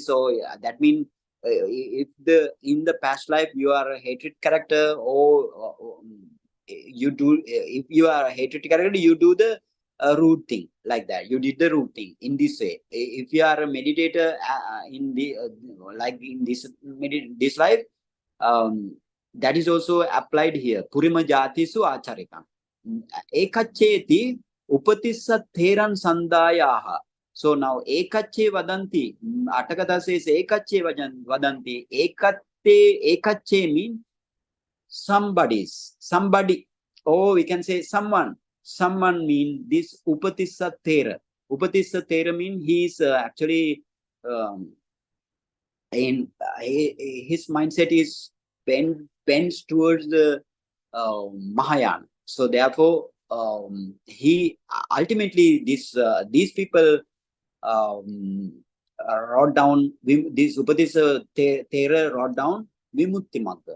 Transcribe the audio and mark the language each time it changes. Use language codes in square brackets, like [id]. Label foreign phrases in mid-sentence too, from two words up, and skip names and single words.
[en] So that means if in the past life you are a hatred character, or you do, if you are a hatred character, you do the rude thing like that. You did the rude thing in this way. If you are a meditator in the like in this life, that is also applied here. [pi] Purima jatisu acharikam. Ekacheti upatissa theran sandayaha. [en] So now [pi] ekache vadanti. [en] Atakatha says [pi] ekache vadanti. [en] Ekache means somebody, or we can say someone. Someone mean this upatissa thera. Upatissa thera mean he is actually in his mindset is bends towards the Mahayana. So therefore, he ultimately these people wrote down this Upadisa Thera wrote down Vimutti Magga.